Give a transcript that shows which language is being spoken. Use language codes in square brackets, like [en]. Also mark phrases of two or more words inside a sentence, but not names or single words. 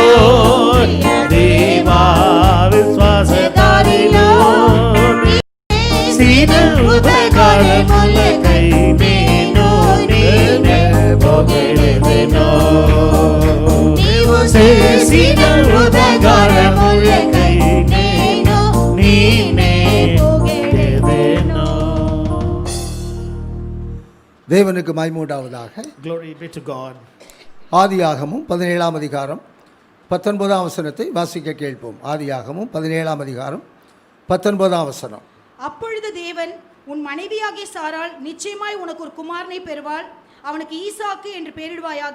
[te] దేవా విశ్వాసధారిలో, సీన ఉపకారములకై నేను నిన్నే పొగడెదెను. నీవు చేసిన ఉపకారములకై నేను నిన్నే పొగడెదెను. [ta] தேவனுக்கு மகிமை. [en] Glory be to God. [ta] ஆதியாகமும் 17ஆம் அதிகாரம் 19ஆம் வசனத்தை வாசிக்க கேட்போம். ஆதியாகமும் 17ஆம் அதிகாரம் 19ஆம் வசனம். அப்பொழுது தேவன், உன் மனைவியாகிய சாராள் நிச்சயமாய் உனக்கு ஒரு குமாரனை பெறுவாள், அவனுக்கு ஈசாக்கு என்று பெயரிடுவாயாக.